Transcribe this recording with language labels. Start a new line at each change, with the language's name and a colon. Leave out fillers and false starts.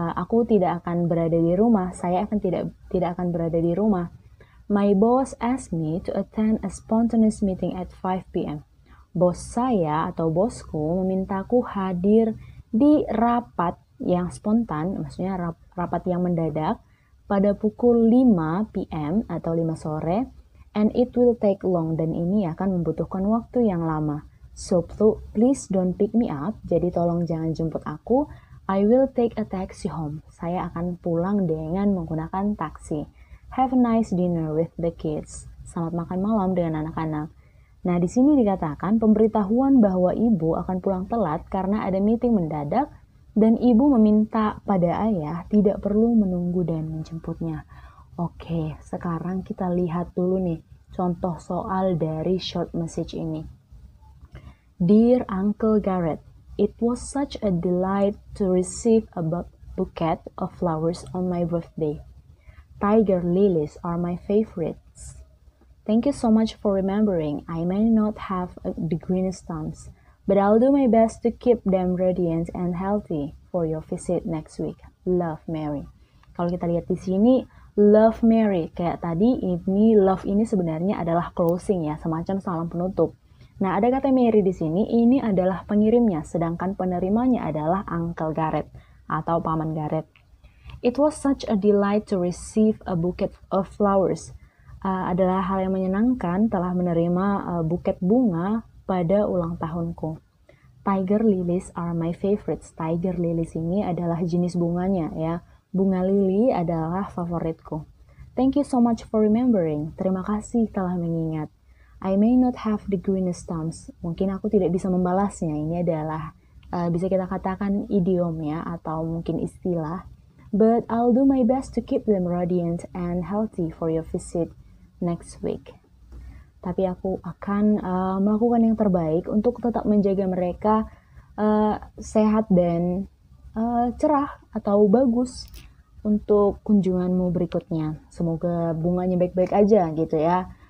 Indonesian: Aku tidak akan berada di rumah. Saya akan tidak akan berada di rumah.
English: My boss asked me to attend a spontaneous meeting at 5 p.m.
Indonesian: Bos saya atau bosku memintaku hadir di rapat yang spontan, maksudnya rapat yang mendadak pada pukul 5 p.m. atau 5 sore,
English: and it will take long,
Indonesian: dan ini akan membutuhkan waktu yang lama.
English: So please don't pick me up,
Indonesian: jadi tolong jangan jemput aku.
English: I will take a taxi home.
Indonesian: Saya akan pulang dengan menggunakan taksi.
English: Have a nice dinner with the kids.
Indonesian: Selamat makan malam dengan anak-anak. Nah, di sini dikatakan pemberitahuan bahwa ibu akan pulang telat karena ada meeting mendadak dan ibu meminta pada ayah tidak perlu menunggu dan menjemputnya. Oke, sekarang kita lihat dulu nih contoh soal dari short message ini.
English: Dear Uncle Garrett, it was such a delight to receive a bouquet of flowers on my birthday. Tiger lilies are my favorites. Thank you so much for remembering. I may not have the greenest thumbs, but I'll do my best to keep them radiant and healthy for your visit next week.
Indonesian: Love, Mary. Kalau kita lihat di sini, Love, Mary. Kayak tadi, ini love ini sebenarnya adalah closing ya, semacam salam penutup. Nah, ada kata Mary di sini, ini adalah pengirimnya, sedangkan penerimanya adalah Uncle Garrett atau Paman Garrett.
English: It was such a delight to receive a bouquet of flowers.
Indonesian: Adalah hal yang menyenangkan telah menerima buket bunga pada ulang tahunku.
English: Tiger lilies are my favorites.
Indonesian: Tiger lilies ini adalah jenis bunganya ya. Bunga lili adalah favoritku.
English: Thank you so much for remembering.
Indonesian: Terima kasih telah mengingat.
English: I may not have the greenest thumbs.
Indonesian: Mungkin aku tidak bisa membalasnya. Ini adalah bisa kita katakan idiom ya, atau mungkin istilah.
English: But I'll do my best to keep them radiant and healthy for your visit next week.
Indonesian: Tapi aku akan melakukan yang terbaik untuk tetap menjaga mereka sehat dan cerah atau bagus untuk kunjunganmu berikutnya. Semoga bunganya baik-baik aja gitu ya.